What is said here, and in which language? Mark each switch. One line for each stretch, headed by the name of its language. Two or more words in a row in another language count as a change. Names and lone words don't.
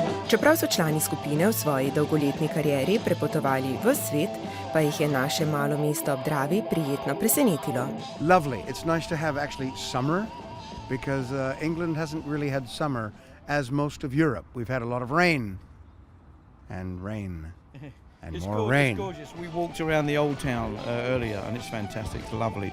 Slovenian: Čeprav so člani skupine v svoji dolgoletni karieri prepotovali v svet, pa jih je naše malo mesto ob Dravi prijetno presenetilo.
English: Lovely. It's nice to have actually summer because England hasn't really had summer as most of Europe. We've had a lot of rain and rain and It's more gorgeous, rain. gorgeous. We walked around the old town earlier and it's fantastic. It's lovely.